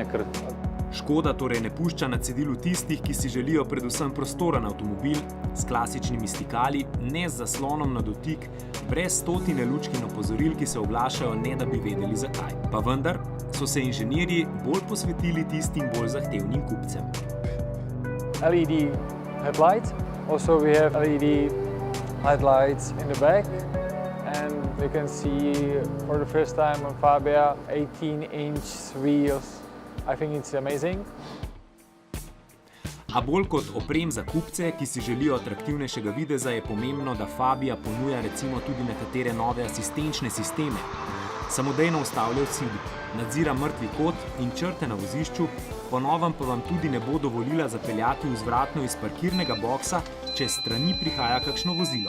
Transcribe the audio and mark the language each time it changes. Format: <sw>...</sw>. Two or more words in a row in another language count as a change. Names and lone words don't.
<sl>Škoda torej ne pušča na cedilu tistih, ki si želijo predvsem prostoren avtomobil s klasičnimi stikali, ne z zaslonom na dotik, brez stotine lučk in opozoril, ki se oglašajo, ne da bi vedeli zakaj. Pa vendar so se inženirji bolj posvetili tistim bolj zahtevnim kupcem.</sl> <en>LED headlights. Also we have LED headlights in the back. And we can see for the first time on Fabia 18-inch wheels. I think it's amazing.</en> <sl>A bolj kot oprem za kupce, ki si želijo atraktivnejšega videza, je pomembno, da Fabia ponuja recimo tudi nekatere nove asistenčne sisteme. Samodejno ustavlja cilj, nadzira mrtvi kot in črte na vozišču, po novem pa vam tudi ne bo dovolila zapeljati vzvratno iz parkirnega boksa, če s strani prihaja kakšno vozilo.</sl>